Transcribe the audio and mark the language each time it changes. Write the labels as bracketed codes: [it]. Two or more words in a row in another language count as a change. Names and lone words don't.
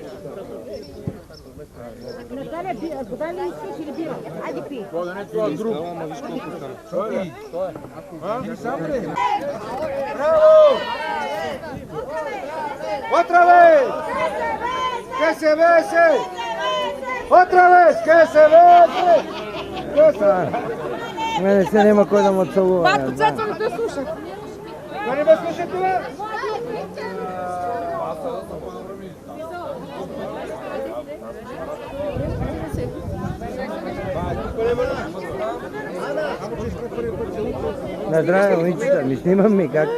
[bg] Наталя, подай ми искаш или бира? Айде пи. [es] Otra vez. Que se bese. Otra vez, que se bese. [bg] Мене се няма кой да ме целува. Батко, цецо, не те слушах. Да не ме слушате, бе? На здраве, момичета, ми снимам ми как.